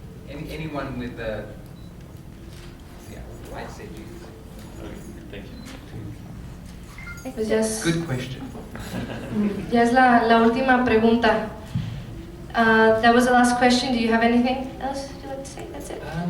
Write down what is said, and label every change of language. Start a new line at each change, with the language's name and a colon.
English: Anyone with the, I'd say Jesus. Okay, thank you.
Spanish: Pues ya es,
English: Good question.
Spanish: ya es la última pregunta.
English: That was the last question. Do you have anything else you'd like to say? That's it.